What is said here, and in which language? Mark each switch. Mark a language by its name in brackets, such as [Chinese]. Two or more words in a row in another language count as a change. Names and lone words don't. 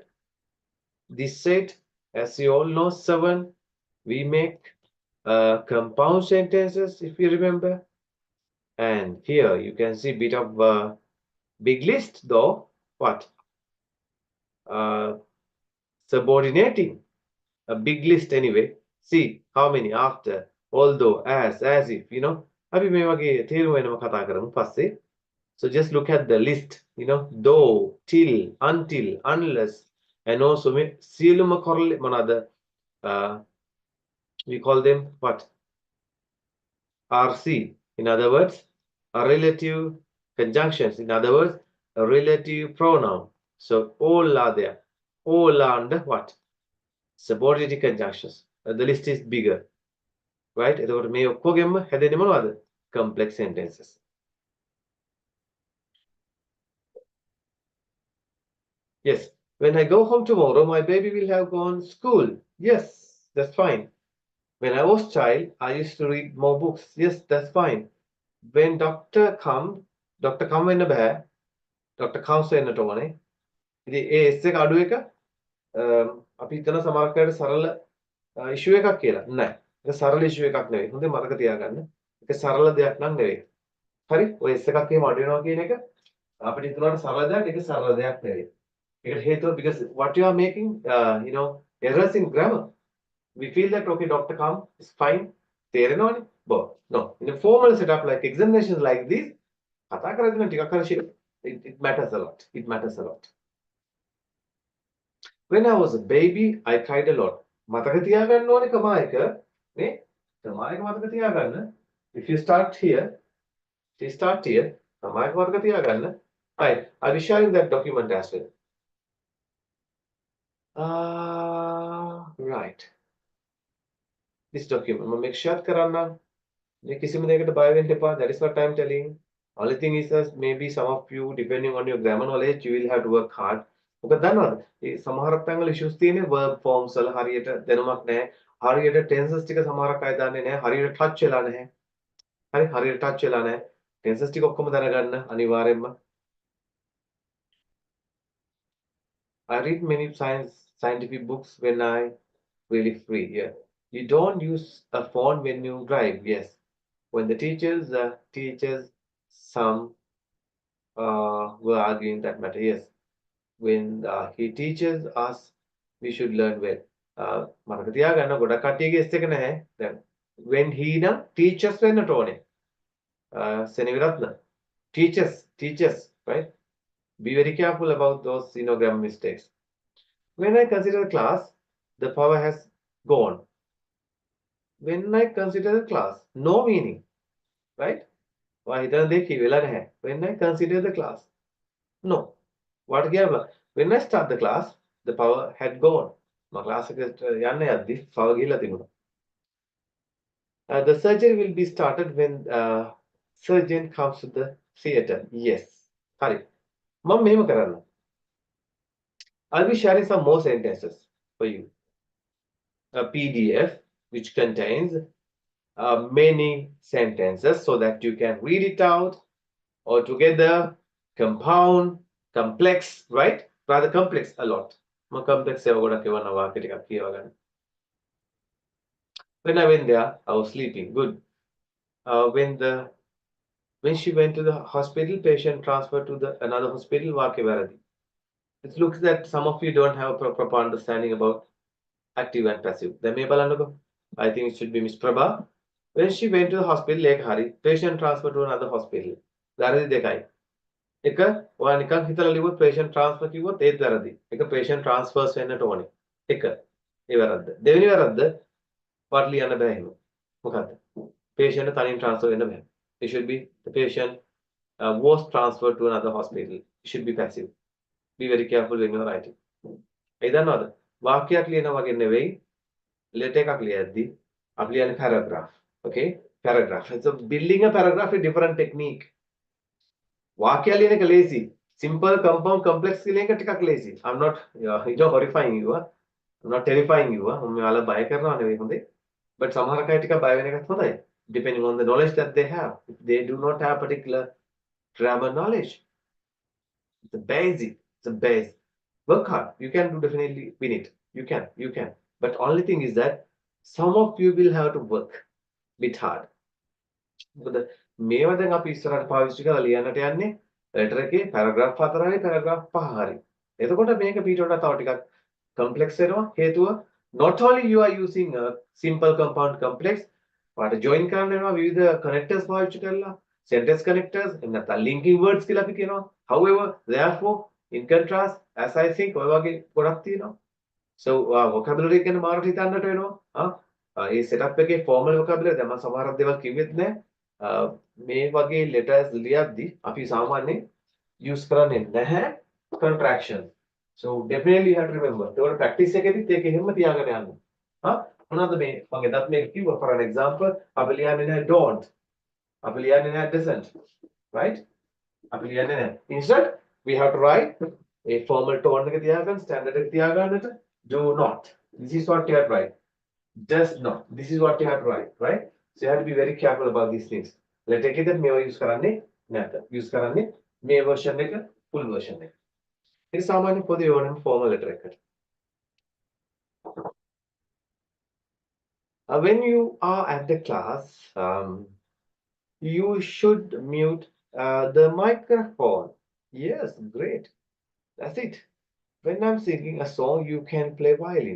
[English] This set, as you all know, 7, we make compound sentences, if you remember. And here you can see a bit of big list, though. What? Subordinating. A big list anyway. See how many after, although, as if, you know. [Sinhala] අපි මේ වගේ තේරුම වෙනම කතා කරමු පස්සේ. [English] So just look at the list, you know, though, till, until, unless, and also සියලුම correlate මොනවාද? We call them what? RC. In other words, a relative conjunctions. In other words, a relative pronoun. So all are there. All are under what? Subordinate conjunctions. The list is bigger. Right? [Sinhala] එතකොට මේ ඔක්කොගෙම හැදෙන්නේ මොනවද? [English] Complex sentences. Yes. When I go home tomorrow, my baby will have gone school. Yes, that's fine. When I was child, I used to read more books. Yes, that's fine. When doctor come [Sinhala] වෙන්න බෑ. [English] Doctor comes [Sinhala] වෙන්නට ඕනේ. ඉතින් ඒ S එක අඩු එක අපි හිතන සමහරක් වෙලාවට සරල ඉෂුව එකක් කියලා. නෑ. ඒක සරල ඉෂුව එකක් නෙවෙයි. හොඳින් මතක තියාගන්න. ඒක සරල දෙයක් නම් නෙවෙයි. හරි? ඔය S එකක් එහෙම අඩු වෙනවා කියන එක අපිට හිතනවාට සරල දෙයක්. ඒක සරල දෙයක් නෙවෙයි. ඒකට හේතුව [English] because what you are making errors in grammar. We feel that okay, doctor come is fine. තේරෙනවනේ. No. In a formal setup like examinations like this, [Sinhala] කතා කරද්දී නම් ටිකක් හරි [English] it matters a lot. It matters a lot. When I was a baby, I cried a lot. [Sinhala] මතක තියාගන්න ඕනේ කමා එක නේ? කමා එක මතක තියාගන්න. [English] If you start here, [Sinhala] කමා එක මතක තියාගන්න. [English] Right. I'll be sharing that document as well. Right. This document. මම make sure කරන්න. [Sinhala] මේ කිසිම දෙයකට බය වෙන්න එපා. [English] That is what I'm telling. Only thing is that maybe some of you, depending on your grammar knowledge, you will have to work hard. [Sinhala] මොකද දන්නවද? මේ සමහරක් තැන්වල issues තියෙන්නේ [English] verb forms [Sinhala] වල හරියට දැනුමක් නැහැ. හරියට tenses ටික සමහරක් අය දන්නේ නැහැ. හරියට touch වෙලා නැහැ. හරියට touch වෙලා නැහැ. tenses ටික ඔක්කොම දැනගන්න අනිවාර්යෙන්ම. [English] I read many scientific books when I really free. Yeah. You don't use a phone when you drive. Yes. When the teachers some were arguing that matter. Yes. When he teaches us, we should learn well. [Sinhala] මතක තියාගන්න ගොඩක් කට්ටියගේ S එක නැහැ. දැන් [English] when he [Sinhala] නම් teachers වෙන්නට ඕනේ. සෙනෙවිරත්න [English] teachers, right? Be very careful about those grammar mistakes. When I consider the class, the power has gone. When I consider the class, no meaning, right? [Sinhala] Why හිතන දේ කියෙලා නැහැ. [English] When I consider the class, no. [Sinhala] What කියනවා? [English] When I start the class, the power had gone. [Sinhala] මම ක්ලාස් එකට යන්න යද්දි power ගිහලා තිබුණා. [English] The surgery will be started when surgeon comes to the theater. Yes. [Sinhala] හරි. මම මෙහෙම කරන්න. [English] I'll be sharing some more sentences for you. A PDF which contains many sentences so that you can read it out or together, compound, complex, right? Rather complex a lot. [Sinhala] මම complex ඒවා ගොඩක් එවන්න වාක්‍ය ටිකක් කියව ගන්න. [English] When I went there, I was sleeping. Good. When she went to the hospital, patient transferred to another hospital. [Sinhala] වාක්‍ය වැරදි. [English] It looks that some of you don't have a proper understanding about active and passive. [Sinhala] දැන් මේ බලන්නකෝ. [English] I think it should be Miss Prabha. When she went to the hospital, [Sinhala] ඒක හරි. [English] Patient transferred to another hospital. [Sinhala] වැරදි දෙකයි. එක ඔයා නිකන් හිතලා ලිව්වොත් [English] patient transfer [Sinhala] කිව්වොත් ඒත් වැරදි. එක [English] patient transfers [Sinhala] වෙන්නට ඕනේ. එක. ඒ වැරද්ද. දෙවෙනි වැරද්ද what ලියන්න බෑ එහෙම. මොකද්ද? patient තනින් transfer වෙන්න බෑ. [English] It should be the patient was transferred to another hospital. It should be passive. Be very careful when you are writing. [Sinhala] ඒ දන්නවද? වාක්‍යයක් ලියනවා වගේ නෙවෙයි. letter එකක් ලියද්දි අපි ලියන්නේ paragraph. [English] Okay? Paragraph. So building a paragraph is different technique. [Sinhala] වාක්‍ය ලියන එක lazy. [English] Simple, compound, complex [Sinhala] ලියන එක ටිකක් lazy. [English] I'm not horrifying you. I'm not terrifying you. [Sinhala] මම ඔයාලා බය කරනවා නෙවෙයි හොඳේ. But සමහර අය ටිකක් බය වෙන එකත් හොඳයි. [English] Depending on the knowledge that they have. If they do not have particular grammar knowledge, it's a basic. It's a base. Work hard. You can definitely win it. You can. But only thing is that some of you will have to work a bit hard. [Sinhala] මොකද මේවා දැන් අපි ඉස්සරහට පාවිච්චි කරලා ලියන්නට යන්නේ letter එකේ paragraph 4 හරි paragraph 5 හරි. එතකොට මේක පිට වඩා තව ටිකක් complex වෙනවා. [English] හේතුව not only you are using a simple, compound, complex, but join [Sinhala] කරන්න වෙනවා විවිධ [English] connectors [Sinhala] පාවිච්චි කරලා [English] sentence connectors [Sinhala] එහෙම නැත්නම් [English] linking words [Sinhala] කියලා අපි කියනවා. [English] However, therefore In contrast, as I think [Sinhala] ඔය වගේ ගොඩක් තියෙනවා. So vocabulary ගැන මාරට හිතන්නට වෙනවා. ඒ setup එකේ [English] formal vocabulary [Sinhala] දැන් මම සමහරක් දේවල් කිව්වෙත් නෑ. මේ වගේ letters ලියද්දි අපි සාමාන්‍යයෙන් use කරන්නේ නැහැ contraction. [English] So definitely you have to remember. [Sinhala] ඒකට practice එකේදීත් ඒක එහෙම තියාගෙන යන්න. මොනවද මේ මම එදත් මේක කිව්වා [English] for an example [Sinhala] අපි ලියන්නේ නැහැ don't. අපි ලියන්නේ නැහැ doesn't. Right? අපි ලියන්නේ නැහැ. [English] Instead we have to write a formal tone [Sinhala] එක තියාගන්න [English] standard [Sinhala] එක තියාගන්නට [English] do not. This is what you have to write. Does not. This is what you have to write, right? So you have to be very careful about these things. [Sinhala] Letter එකේද මේවා use කරන්නේ නැත. Use කරන්නේ මේ version එක [English] full version [Sinhala] එක. ඒක සාමාන්‍ය පොදු ඕනම formal letter එකකට. [English] When you are at the class, you should mute the microphone. Yes, great. That's it. When I'm singing a song, you can play violin.